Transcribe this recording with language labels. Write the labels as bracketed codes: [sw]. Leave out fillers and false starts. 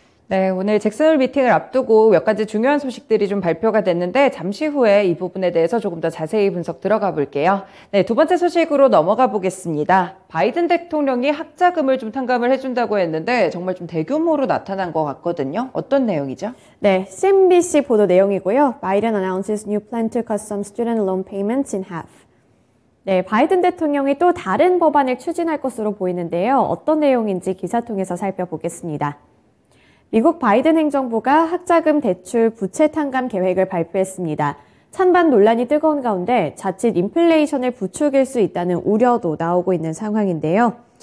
[ko] 네, 오늘 잭슨홀 미팅을 앞두고 몇 가지 중요한 소식들이 좀 발표가 됐는데 잠시 후에 이 부분에 대해서 조금 더 자세히 분석 들어가 볼게요. 네, 두 번째 소식으로 넘어가 보겠습니다. 바이든 대통령이 학자금을 좀 탕감을 해준다고 했는데 정말 좀 대규모로 나타난 것 같거든요. 어떤 내용이죠? 네, CNBC 보도 내용이고요. [en] Biden announces new plan to cut some student loan payments in half. [ko] 네, 바이든 대통령이 또 다른 법안을 추진할 것으로 보이는데요. 어떤 내용인지 기사 통해서 살펴보겠습니다. 미국 바이든 행정부가 학자금 대출 부채 탕감 계획을 발표했습니다. 찬반 논란이 뜨거운 가운데 자칫 인플레이션을 부추길 수 있다는 우려도 나오고 있는 상황인데요.